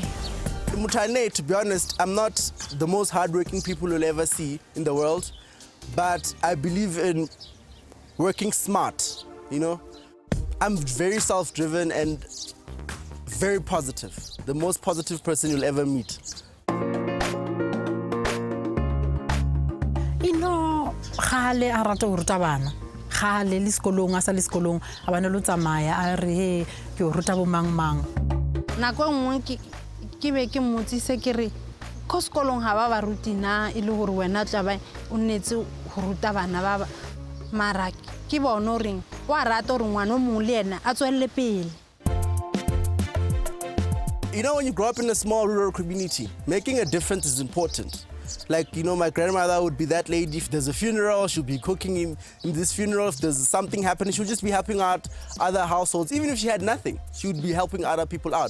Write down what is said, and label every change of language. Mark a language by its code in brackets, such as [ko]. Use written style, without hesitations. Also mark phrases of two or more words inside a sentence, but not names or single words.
[en] Mutane, to be honest, I'm not the most hardworking people you'll ever see in the world, but I believe in working smart, you know. I'm very self-driven and very positive, the most positive person you'll ever meet. [tn] Ino khale a rata go ruta bana khale le sekolong a sa le sekolong a bana lo tsamaya a re he ke o ruta bo mang nako nngwe ke be ke motsise ke re ko sekolong ha ba ruti na ile gore wena tla ba o nnetse go ruta bana ba mara ke bona reng wa rata gore ngwana o mong le ena a tswelle pele. [en] You know, when you grow up in a small rural community, making a difference is important. Like, you know, my grandmother would be that lady. If there's a funeral, she'll be cooking in this funeral. If there's something happening, she'll just be helping out other households. Even if she had nothing, she would be helping other people out.